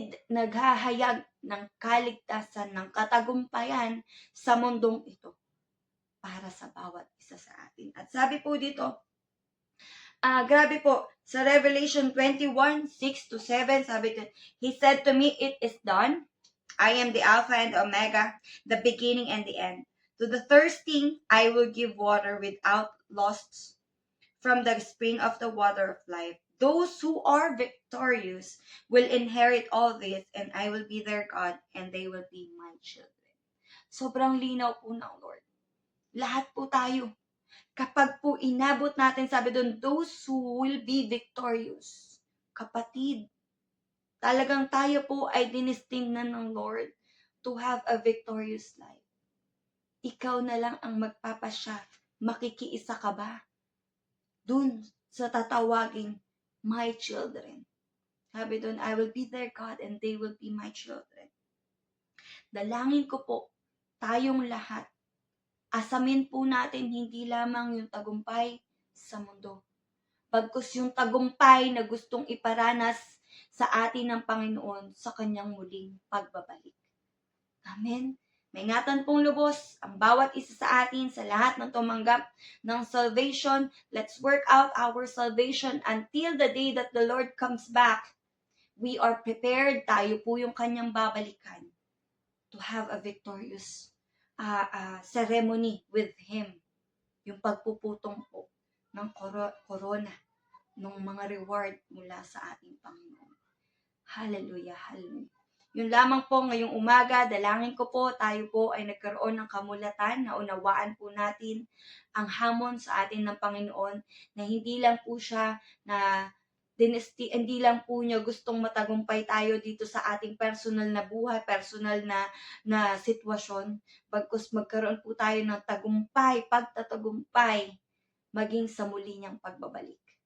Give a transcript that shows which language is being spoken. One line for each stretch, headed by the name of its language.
Filipino: Naghahayag ng kaligtasan, ng katagumpayan sa mundong ito para sa bawat isa sa atin. At sabi po dito, Grabe po.
English: Sa Revelation 21:6-7,
Filipino: sabi ko,
English: He said to me, "It is done. I am the Alpha and the Omega, the beginning and the end. To the thirsting, I will give water without loss from the spring of the water of life. Those who are victorious will inherit all this, and I will be their God, and they will be my children."
Filipino: Sobrang linaw po ng Lord. Lahat po tayo. Kapag po inabot natin, sabi doon,
English: those who will be victorious.
Filipino: Kapatid, talagang tayo po ay dinestined ng Lord
English: to have a victorious life.
Filipino: Ikaw na lang ang magpapasya. Makikiisa ka ba dun sa tatawaging
English: my children?
Filipino: Sabi doon,
English: I will be their God and they will be my children.
Filipino: Dalangin ko po, tayong lahat, asamin po natin hindi lamang yung tagumpay sa mundo, bagkus yung tagumpay na gustong iparanas sa atin ng Panginoon sa kanyang muling pagbabalik. Amen. Maingatan pong lubos ang bawat isa sa atin, sa lahat ng tumanggap ng salvation.
English: Let's work out our salvation until the day that the Lord comes back. We are prepared.
Filipino: Tayo po yung kanyang babalikan
English: to have a victorious ceremony with Him.
Filipino: Yung pagpuputong po ng corona, ng mga reward mula sa ating Panginoon. Hallelujah, hallelujah. Yun lamang po ngayong umaga, dalangin ko po, tayo po ay nagkaroon ng kamulatan na unawaan po natin ang hamon sa atin ng Panginoon na hindi lang po siya na hindi lang po niya gustong matagumpay tayo dito sa ating personal na buhay, personal na sitwasyon, bagkus magkaroon po tayo ng tagumpay, pagtatagumpay, maging sa muli niyang pagbabalik.